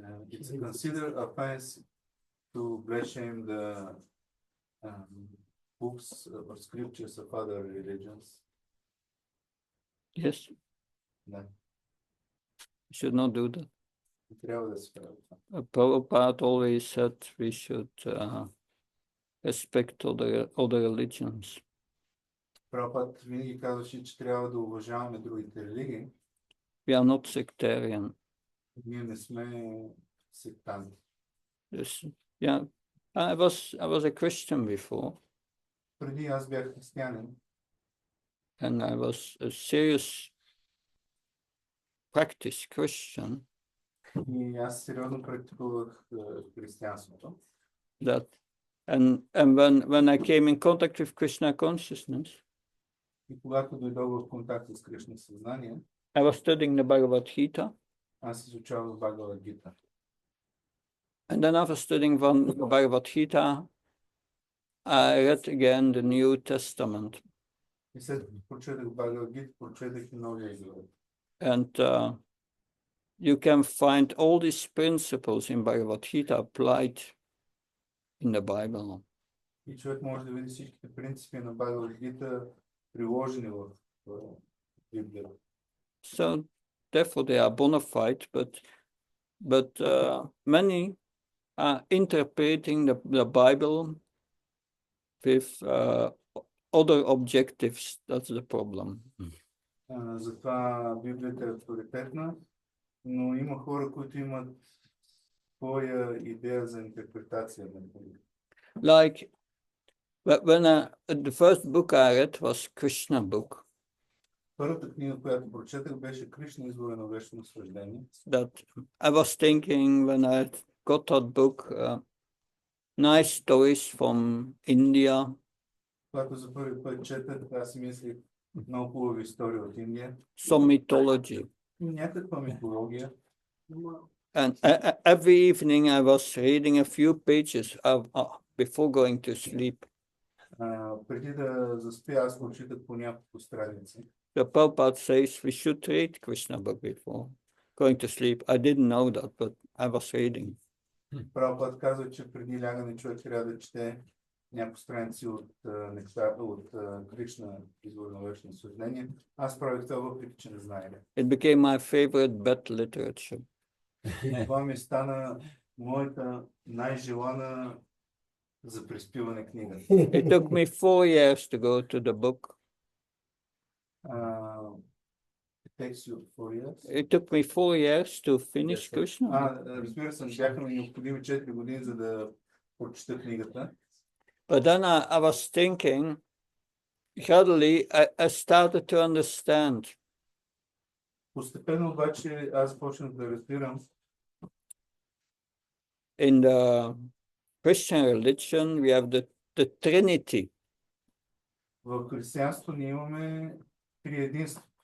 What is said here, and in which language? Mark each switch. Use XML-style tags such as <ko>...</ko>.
<en>It's a considered offense to blaspheme the books or scriptures of other religions. Yes.</en> <bg>Да,</bg> <en>Should not do that.</en> <bg>трябва да се прави това.</bg> <en>Prabhupada always said we should respect other religions.</en> <bg>Прабхупад винаги казваше, че трябва да уважаваме другите религии.</bg> <en>We are not sectarian.</en> <bg>Ние не сме сектанти.</bg> <en>Yes. Yeah. I was a Christian before,</en> <bg>Преди аз бях християнин</bg> <en>and I was a serious practice Christian.</en> <bg>и аз сериозно практикувах християнството.</bg> <en>And when I came in contact with Krishna consciousness,</en> <bg>И когато дойдох в контакт с Кришна съзнание,</bg> <en>I was studying the Bhagavad Gita,</en> <bg>аз изучавах Бхагавад Гита.</bg> <en>and then after studying one Bhagavad Gita, I read again the New Testament,</en> <bg>И след като прочетах Бхагавад Гита, прочетах и Новия Завет.</bg> <en>and you can find all these principles in Bhagavad Gita applied in the Bible.</en> <bg>И човек може да види всичките принципи на Бхагавад Гита приложени в Библията.</bg> <en>So therefore they are bona fide, but many are interpreting the Bible with other objectives. That's the problem.</en> <bg>Затова Библията е авторитетна, но има хора, които имат своя идея за интерпретация на Библията.</bg> <en>Like when the first book I read was Krishna book.</en> <bg>Първата книга, която прочетах, беше Кришна, извора на вечно наслаждение.</bg> <en>That I was thinking when I got that book, nice stories from India.</en> <bg>Когато за първи път четах, аз си мислих много хубави истории от Индия.</bg> <en>Some mythology.</en> <bg>Някаква митология.</bg> <en>And every evening I was reading a few pages before going to sleep.</en> <bg>Преди да заспя, аз прочитах по няколко страници.</bg> <en>The Prabhupada says we should read Krishna book before going to sleep. I didn't know that, but I was reading.</en> <bg>Прабхупад казва, че преди лягане човек трябва да чете няколко страници от нещата от Кришна, извор на вечни съждения. Аз правих това, въпреки че не знаех.</bg> <en>It became my favorite bed literature.</en> <bg>Това ми стана моята най-желана за приспиване книга.</bg> <en>It took me 4 years to go to the book. It takes you 4 years. It took me 4 years to finish Krishna.</en> <bg>Разбира се, бяха ми необходими 4 години, за да прочета книгата.</bg> <en>But then I was thinking, gradually I started to understand.</en> <bg>Постепенно обаче аз започнах да разбирам.</bg> <en>In the Christian religion, we have the Trinity.</en> <bg>В християнството ние имаме триединство.</bg>